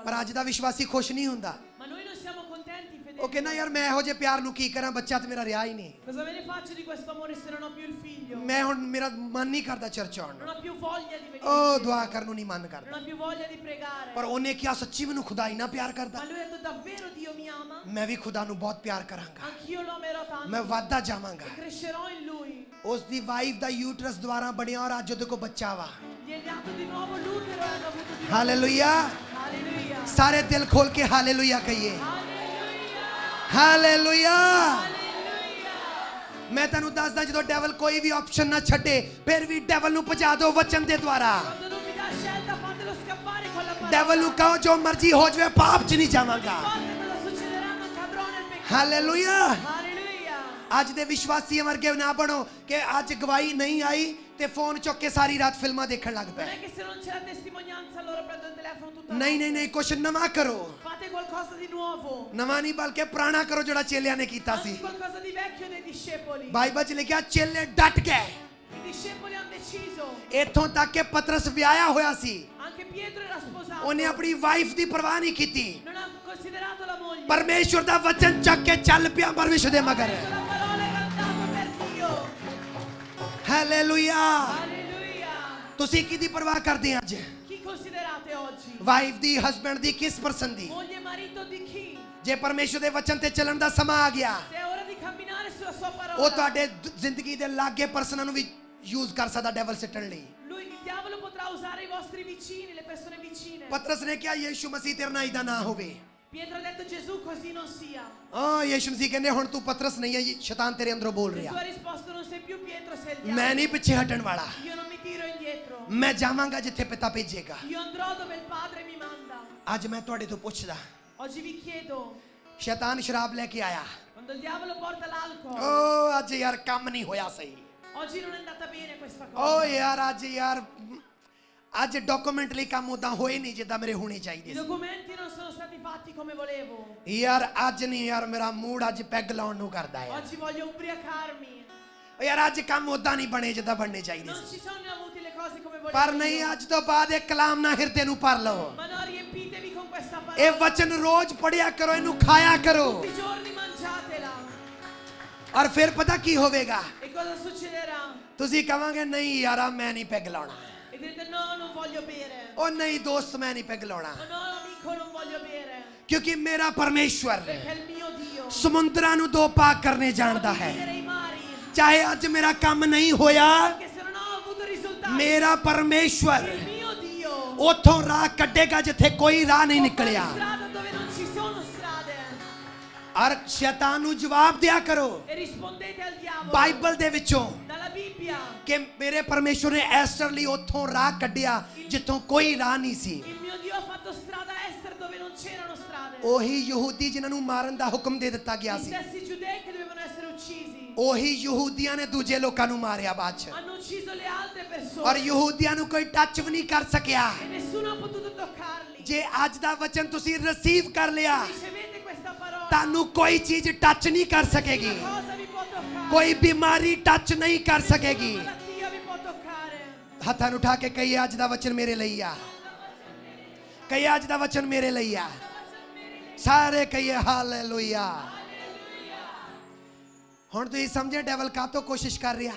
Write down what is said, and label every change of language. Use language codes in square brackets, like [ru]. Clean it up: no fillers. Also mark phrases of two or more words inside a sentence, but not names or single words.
[pa] ਪਰ ਅੱਜ ਦਾ ਵਿਸ਼ਵਾਸੀ ਖੁਸ਼ ਨਹੀਂ ਹੁੰਦਾ [it] Ma noi non siamo contenti, fedeli. [pa] ਉਹ ਕਹਿੰਦਾ ਯਾਰ ਮੈਂ ਇਹੋ ਜਿਹੇ ਪਿਆਰ ਨੂੰ ਕੀ ਕਰਾਂ ਬੱਚਾ ਤੇ ਮੇਰਾ ਰਿਹਾ ਹੀ ਨਹੀਂ [it] Cosa me ne faccio di questo amore se non ho più il figlio? [pa] ਮੈਂ ਹੁਣ ਮੇਰਾ ਮਨ ਨਹੀਂ ਕਰਦਾ ਚਰਚ ਆਉਣ [it] Non [pa] ਨੂੰ [it] ho più voglia di venire. [pa] ਉਹ [it] in [pa] ਦੁਆ [it] chiesa. [pa] ਕਰਨ ਨੂੰ ਨਹੀਂ ਮਨ [it] Non [pa] ਕਰਦਾ [it] ho più voglia di pregare. [pa] ਪਰ ਉਹਨੇ ਕਿਹਾ ਸੱਚੀ ਮੈਨੂੰ ਖੁਦਾ ਇੰਨਾ ਪਿਆਰ ਕਰਦਾ [it] Ma lui ha detto davvero Dio mi ama? [pa] ਮੈਂ ਵੀ ਖੁਦਾ ਨੂੰ ਬਹੁਤ ਪਿਆਰ ਕਰਾਂਗਾ [it] Anch'io lo amerò tanto. [pa] ਮੈਂ ਵਾਧਾ ਜਾਵਾਂਗਾ [it] E crescerò in lui. [pa] ਉਸ ਦੀ ਵਾਈਫ ਦਾ ਯੂਟਰਸ ਦੁਆਰਾ ਬਣਿਆ ਔਰ ਅੱਜ ਉਹਦੇ ਕੋਲ ਬੱਚਾ ਵਾ [it] Gli è nato di nuovo l'utero e hanno avuto di nuovo. [pa] ਹਾਲੇਲੂਇਆ [it] Alleluia. [pa] ਸਾਰੇ ਦਿਲ ਖੋਲ ਕੇ ਹਾਲੇਲੂਇਆ ਕਹੀਏ [it] Alleluia. [pa] ਹਾਲੇਲੂਇਆ [it] Alleluia. [pa] ਮੈਂ ਤੁਹਾਨੂੰ ਦੱਸਦਾ ਜਦੋਂ ਡੈਵਲ ਕੋਈ ਵੀ ਆਪਸ਼ਨ ਨਾ ਛੱਡੇ ਫਿਰ ਵੀ ਡੈਵਲ ਨੂੰ ਭਜਾ ਦਿਓ ਵਚਨ ਦੇ ਦੁਆਰਾ [it] Quando non mi dà scelta fatelo scappare con la parola. [pa] ਡੈਵਲ ਨੂੰ ਕਹੋ ਜੋ ਮਰਜ਼ੀ ਹੋ ਜਾਵੇ ਪਾਪ 'ਚ ਨਹੀਂ ਜਾਵਾਂਗਾ [it] Guarda cosa succederà, non cadrò nel peccato. [pa] ਹਾਲੇਲੂਇਆ [it] Alleluia. [pa] ਅੱਜ ਦੇ ਵਿਸ਼ਵਾਸੀ ਵਰਗੇ ਨਾ ਬਣੋ ਕਿ ਅੱਜ ਗਵਾਹੀ ਨਹੀਂ ਆਈ ਤੇ ਫੋਨ ਚੁੱਕ ਕੇ ਸਾਰੀ ਰਾਤ ਫਿਲਮਾਂ ਦੇਖਣ ਲੱਗ [it] Non [pa] ਪਏ [it] è che se non c'è la testimonianza allora prendo il telefono tutta la [pa] ਨਹੀਂ ਨਹੀਂ ਨਹੀਂ ਕੁਛ ਨਵਾਂ ਕਰੋ [it] Fate qualcosa di nuovo. [pa] ਨਵਾਂ ਨਹੀਂ ਬਲਕਿ ਪੁਰਾਣਾ ਕਰੋ ਜਿਹੜਾ ਚੇਲਿਆਂ ਨੇ ਕੀਤਾ [it] Anzi, [pa] ਸੀ [it] qualcosa di vecchio dei discepoli. [pa] ਬਾਈਬਲ 'ਚ ਲਿਖਿਆ ਚੇਲੇ ਡਟ ਗਏ [it] I discepoli hanno deciso. [pa] ਇੱਥੋਂ ਤੱਕ ਕਿ ਪਤਰਸ ਵਿਆਹਿਆ ਹੋਇਆ ਸੀ [it] Anche Pietro era sposato. [pa] ਉਹਨੇ ਆਪਣੀ ਵਾਈਫ ਦੀ ਪਰਵਾਹ ਨਹੀਂ ਕੀਤੀ [it] Non ha considerato la moglie. [pa] ਪਰਮੇਸ਼ਵਰ ਦਾ ਵਚਨ ਚੱਕ ਕੇ ਚੱਲ ਪਿਆ ਪਰਮੇਸ਼ਵਰ ਦੇ [it] Ha [pa] ਮਗਰ [it] preso la parola e è andato per Dio. [pa] ਹਾਲੇਲੂਇਆ [it] Alleluia. [pa] ਤੁਸੀਂ ਕਿਹਦੀ ਪਰਵਾਹ ਕਰਦੇ ਅੱਜ [it] Chi considerate oggi? [pa] ਵਾਈਫ ਦੀ ਹਸਬੈਂਡ ਦੀ ਕਿਸ ਪਰਸਨ ਦੀ [it] Moglie e marito di chi? [pa] ਜੇ ਪਰਮੇਸ਼ਵਰ ਦੇ ਵਚਨ ਤੇ ਚੱਲਣ ਦਾ ਸਮਾਂ ਆ ਗਿਆ [it] Se è ora di camminare sulla sua [pa] ਉਹ [it] parola. [pa] ਤੁਹਾਡੇ ਜ਼ਿੰਦਗੀ ਦੇ ਲਾਗੇ ਪਰਸਨਾਂ ਨੂੰ ਵੀ ਯੂਜ਼ ਕਰ ਸਕਦਾ ਡੈਵਲ ਸਿੱਟਣ ਲਈ [it] Lui, il diavolo potrà usare i vostri vicini, le persone vicine. [pa] ਪਤਰਸ ਨੇ ਕਿਹਾ ਯੀਸ਼ੂ ਮਸੀਹ ਤੇਰੇ ਨਾਲ ਇਦਾਂ ਨਾ ਹੋਵੇ [it] Pietro ha detto Gesù così non sia. [pa] ਯੀਸ਼ੂ ਮਸੀਹ ਕਹਿੰਦੇ ਹੁਣ ਤੂੰ ਪਤਰਸ ਨਹੀਂ ਹੈ ਸ਼ੈਤਾਨ ਤੇਰੇ ਅੰਦਰੋਂ ਬੋਲ [it] Gesù [pa] ਰਿਹਾ [it] ha risposto non sei più Pietro, sei il [pa] ਮੈਂ [it] diavolo. [pa] ਨਹੀਂ ਪਿੱਛੇ ਹਟਣ ਵਾਲਾ [it] Io non mi tiro indietro. [pa] ਮੈਂ ਜਾਵਾਂਗਾ ਜਿੱਥੇ ਪਿਤਾ ਭੇਜੇਗਾ [it] Io andrò dove il Padre mi manda. [pa] ਅੱਜ ਮੈਂ ਤੁਹਾਡੇ ਤੋਂ ਪੁੱਛਦਾ [it] Oggi vi chiedo, [pa] ਸ਼ੈਤਾਨ ਸ਼ਰਾਬ ਲੈ ਕੇ ਆਇਆ [it] quando il diavolo porta l'alcol, [pa] ਓ ਅੱਜ ਯਾਰ ਕੰਮ ਨਹੀਂ ਹੋਇਆ ਸਹੀ [it] oggi non è andata bene questa [pa] ਓ [it] cosa. [pa] ਯਾਰ ਅੱਜ ਡਾਕੂਮੈਂਟ ਲਈ ਕੰਮ ਉਦਾਂ ਹੋਏ ਨਹੀਂ ਜਿੱਦਾਂ ਮੇਰੇ ਹੋਣੇ [it] I [pa] ਚਾਹੀਦੇ ਸੀ [it] documenti non sono stati fatti come volevo. [pa] ਯਾਰ ਅੱਜ ਨਹੀਂ ਯਾਰ ਮੇਰਾ ਮੂਡ ਅੱਜ ਪੈਗ ਲਾਉਣ ਨੂੰ ਕਰਦਾ ਹੈ [it] Oggi voglio ubriacarmi. [pa] ਓ ਯਾਰ ਅੱਜ ਕੰਮ ਉਦਾਂ ਨਹੀਂ ਬਣੇ ਜਿੱਦਾਂ ਬਣਨੇ ਚਾਹੀਦੇ [it] Non [pa] ਸੀ [it] ci sono avuti le cose come volevo. [pa] ਪਰ ਨਹੀਂ [it] io. [pa] ਅੱਜ ਤੋਂ ਬਾਅਦ ਇਹ ਕਲਾਮ ਨਾ ਹਿਰਦੇ ਨੂੰ ਭਰ ਲਓ [it] Ma no, riempitevi con questa [pa] ਇਹ [it] parola. [pa] ਵਚਨ ਰੋਜ਼ ਪੜਿਆ ਕਰੋ ਇਹਨੂੰ ਖਾਇਆ ਕਰੋ [it] Tutti i giorni mangiatela. [pa] ਔਰ ਫਿਰ ਪਤਾ ਕੀ ਹੋਵੇਗਾ [it] E cosa succederà? [pa] ਤੁਸੀਂ ਕਹਾਂਗੇ ਨਹੀਂ ਯਾਰਾ ਮੈਂ ਨਹੀਂ ਪੈਗ ਲਾਉਣਾ [it] E direte no, non voglio bere. [pa] ਉਹ ਨਹੀਂ ਦੋਸਤ ਮੈਂ ਨਹੀਂ ਪੈਗ ਲਾਉਣਾ [it] Oh no, amico, non voglio bere. [pa] ਕਿਉਂਕਿ ਮੇਰਾ ਪਰਮੇਸ਼ਵਰ [it] Perché il mio Dio [pa] ਸਮੁੰਦਰਾਂ ਨੂੰ ਦੋ ਪਾਕ ਕਰਨੇ ਜਾਣਦਾ [it] può [pa] ਹੈ [it] dividere i mari. [pa] ਚਾਹੇ ਅੱਜ ਮੇਰਾ ਕੰਮ ਨਹੀਂ ਹੋਇਆ [it] Anche se non ho avuto risultati. [pa] ਮੇਰਾ ਪਰਮੇਸ਼ਵਰ [it] Il mio Dio [pa] ਉਥੋਂ ਰਾਹ ਕੱਢੇਗਾ ਜਿੱਥੇ ਕੋਈ ਰਾਹ ਨਹੀਂ [it] può fare [pa] ਨਿਕਲਿਆ [it] strada dove non ci sono strade. [pa] ਔਰ ਸ਼ੈਤਾਨ ਨੂੰ ਜਵਾਬ ਦਿਆ ਕਰੋ [it] E rispondete al diavolo [pa] ਬਾਈਬਲ ਦੇ ਵਿੱਚੋਂ [it] dalla Bibbia. [pa] ਕਿ ਮੇਰੇ ਪਰਮੇਸ਼ਵਰ ਨੇ ਐਸਟਰ ਲਈ ਉਥੋਂ ਰਾਹ ਕੱਢਿਆ ਜਿੱਥੋਂ ਕੋਈ ਰਾਹ ਨਹੀਂ ਸੀ [it] Il mio Dio ha fatto strada a Ester dove non c'erano strade. [pa] ਉਹੀ ਯਹੂਦੀ ਜਿਨ੍ਹਾਂ ਨੂੰ ਮਾਰਨ ਦਾ ਹੁਕਮ ਦੇ ਦਿੱਤਾ ਗਿਆ [it] Gli [pa] ਸੀ [it] stessi giudei che dovevano essere uccisi [pa] ਉਹੀ ਯਹੂਦੀਆਂ ਨੇ ਦੂਜੇ ਲੋਕਾਂ ਨੂੰ ਮਾਰਿਆ ਬਾਅਦ ਚ [it] hanno ucciso le altre persone. [pa] ਔਰ ਯਹੂਦੀਆਂ ਨੂੰ ਕੋਈ ਟੱਚ ਵੀ ਨਹੀਂ ਕਰ ਸਕਿਆ [it] e nessuno ha potuto toccarli. [pa] ਜੇ ਅੱਜ ਦਾ ਵਚਨ ਤੁਸੀਂ ਰਿਸੀਵ ਕਰ ਲਿਆ [it] Ricevete questa parola. [pa] ਤੁਹਾਨੂੰ ਕੋਈ ਚੀਜ਼ ਟੱਚ ਨਹੀਂ ਕਰ ਸਕੇਗੀ [it] Una cosa vi può toccare. [pa] ਕੋਈ ਬਿਮਾਰੀ ਟੱਚ ਨਹੀਂ ਕਰ ਸਕੇਗੀ [it] Nessuna malattia vi può toccare. [pa] ਹੱਥਾਂ ਨੂੰ ਉਠਾ ਕੇ ਕਹੀਏ ਅੱਜ ਦਾ ਵਚਨ ਮੇਰੇ ਲਈ ਆ ਕਹੀਏ ਅੱਜ ਦਾ ਵਚਨ ਮੇਰੇ ਲਈ ਆ ਸਾਰੇ ਕਹੀਏ ਹਾਲੇਲੂਇਆ ਹੁਣ ਤੁਸੀਂ ਸਮਝੇ ਡੈਵਲ ਕਾਹਤੋਂ ਕੋਸ਼ਿਸ਼ ਕਰ ਰਿਹਾ